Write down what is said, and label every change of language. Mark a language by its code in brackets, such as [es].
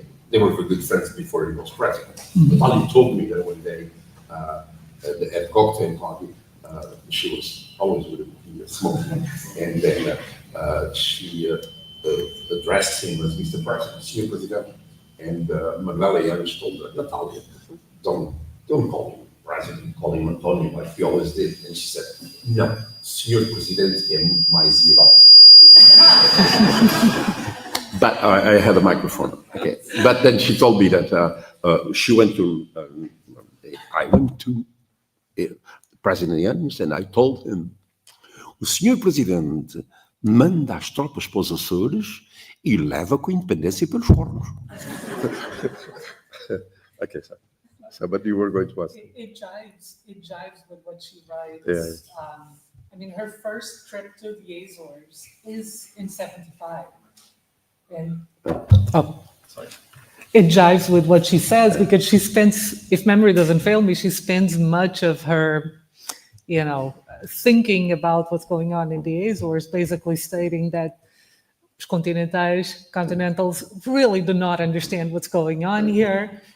[en] They were very good friends before he was president. Natália told me that one day at the cocktail party, she was always with him smoking, and then she addressed him as Mr. President, Sr. President, and Magdalena told her, Natália, don't call him President, call him António like we always did. And she said, [pt] não, Sr. Presidente é muito mais erótico. [en] But I had a microphone. Okay. But then she told me that she went to. I went to President Yanis and I told him, [pt] o Sr. Presidente manda as tropas para os Açores e leva com a independência pelos fornos. [en] Okay, so but you were going to ask. It jives with what she writes. Yeah. I mean, her first trip to the Azores is in 75. And It jives with what she says because she spends, if memory doesn't fail me, she spends much of her, thinking about what's going on in the Azores, basically stating that continentals really do not understand what's going on here.